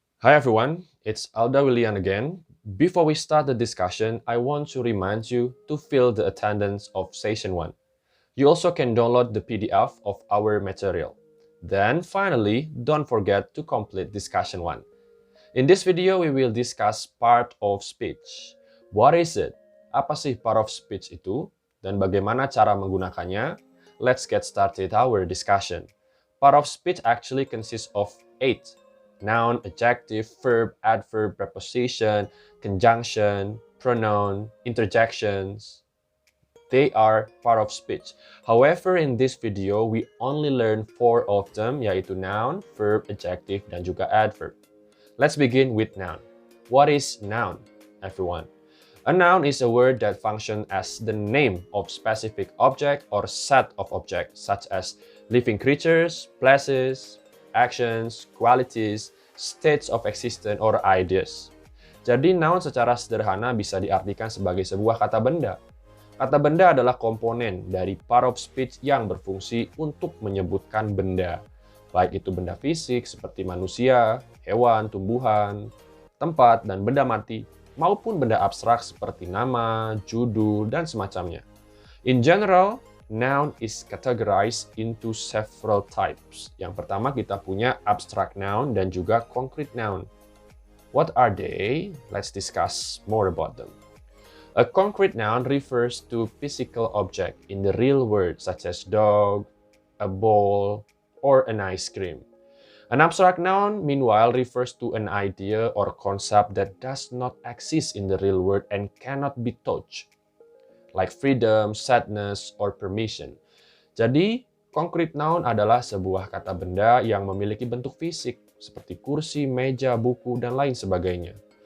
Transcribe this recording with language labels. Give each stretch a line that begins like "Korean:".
English: Hi everyone, it's Alda Willian again. Before we start the discussion, I want to remind you to fill the attendance of Session 1. You also can download the PDF of our material. Then finally, don't forget to complete Discussion 1. In this video, we will discuss part of speech. What is it?
Indonesian: Apa sih
English: part of speech itu?
Indonesian: Dan bagaimana cara menggunakannya?
English: Let's get started our discussion. Part of speech actually consists of 8. Noun, adjective, verb, adverb, preposition, conjunction, pronoun, interjections. They are part of speech. However, in this video, we only learn 4 of them,
Indonesian: yaitu noun, verb, adjective, dan juga adverb.
English: Let's begin with noun. What is noun, everyone? A noun is a word that functions as the name of specific object or set of objects, such as living creatures, places, actions, qualities, states of existence, or ideas.
Indonesian: Jadi noun secara sederhana bisa diartikan sebagai sebuah kata benda. Kata benda adalah komponen dari part of speech yang berfungsi untuk menyebutkan benda. Baik itu benda fisik seperti manusia, hewan, tumbuhan, tempat, dan benda mati, maupun benda abstrak seperti nama, judul, dan semacamnya.
English: In general, noun is categorized into several types.
Indonesian: Yang pertama kita punya abstract noun dan juga concrete noun.
English: What are they? Let's discuss more about them. A concrete noun refers to physical object in the real world, such as dog, a ball, or an ice cream. An abstract noun, meanwhile, refers to an idea or concept that does not exist in the real world and cannot be touched, like freedom, sadness, or permission.
Indonesian: Jadi, concrete noun adalah sebuah kata benda yang memiliki bentuk fisik, seperti kursi, meja, buku, dan lain sebagainya.